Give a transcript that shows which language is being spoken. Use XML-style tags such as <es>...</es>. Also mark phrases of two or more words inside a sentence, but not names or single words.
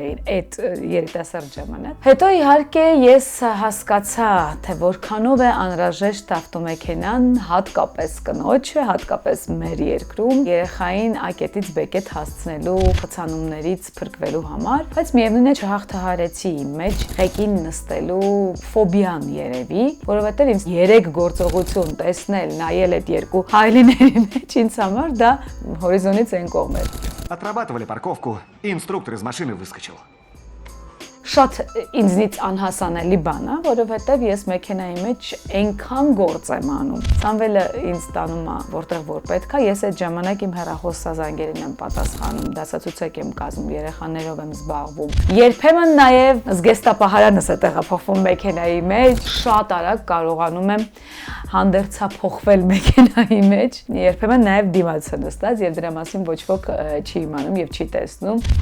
<hy>էին այդ երիտասարդ ժամանակ։ Հետո իհարկե ես հասկացա, թե որքանով է անհրաժեշտ ավտոմեքենան, հատկապես կնոջը, հատկապես մեր երկրում, երեխային ակետից բեկետ հասցնելու, խցանումներից փրկվելու համար, բայց միևնույն է չհաղթահարեցի իմ մեջ ղեկին նստելու ֆոբիան երևի, որովհետև ինձ 3 գործողություն տեսնել, նայել այդ երկու հայլիների մեջ ինձ համար դա հորիզոնից այն կողմ էր։</hy> <ru>Отрабатывали парковку, и инструктор из машины выскочил.</ru> <hy>Շատ ինձնից անհասանելի բան է, որովհետև ես մեքենայի մեջ այնքան գործ եմ անում։ Սամվելը ինձ տանում է որտեղ որ պետք է, ես այդ ժամանակ իմ հեռախոսազանգերին եմ պատասխանում, դասացուցակ եմ կազմում, երեխաներով եմ զբաղվում։ Երբեմն նաև զգեստապահարանս է տեղափոխվում մեքենայի մեջ, շատ արագ կարողանում եմ հանդերձափոխվել մեքենայի մեջ, երբեմն նաև դիմացը նստած եւ դրա մասին ոչ ոք չի իմանում եւ չի տեսնում։</hy>